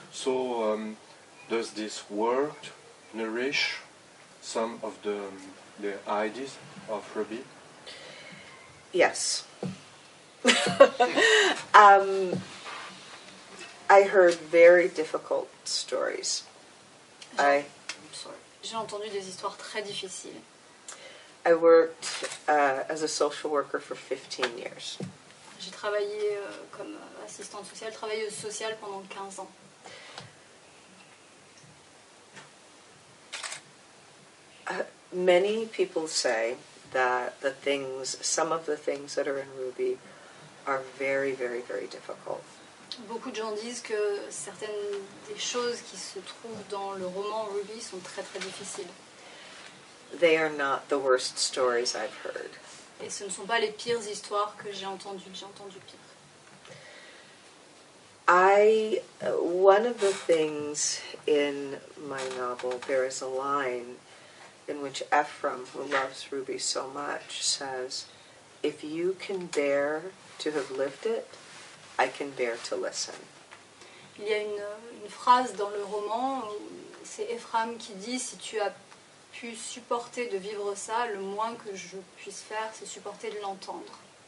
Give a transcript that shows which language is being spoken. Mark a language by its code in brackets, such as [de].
[en] So does this work nourish some of the ideas of Ruby? Yes. I heard very difficult stories. [fr] J'ai entendu des histoires très difficiles. [en] I worked as a social worker for 15 years. [fr] J'ai travaillé comme assistante sociale, travailleuse sociale pendant 15 ans. [en] Many people say that some of the things that are in Ruby are very, very, very difficult. [fr] Beaucoup de gens disent que certaines des choses qui se trouvent dans le roman Ruby sont très très difficiles. [en] They are not the worst stories I've heard. [fr] Et ce ne sont pas les pires histoires que j'ai entendues. J'ai entendu pire. [en] One of the things in my novel, there is a line in which Ephraim, who loves Ruby so much, says, "If you can bear to have lived it, I can bear to listen." [fr] Il y a une phrase dans le roman, c'est Ephraim qui dit, si tu as pu supporter de vivre ça, le moins que je puisse faire, c'est supporter de l'entendre.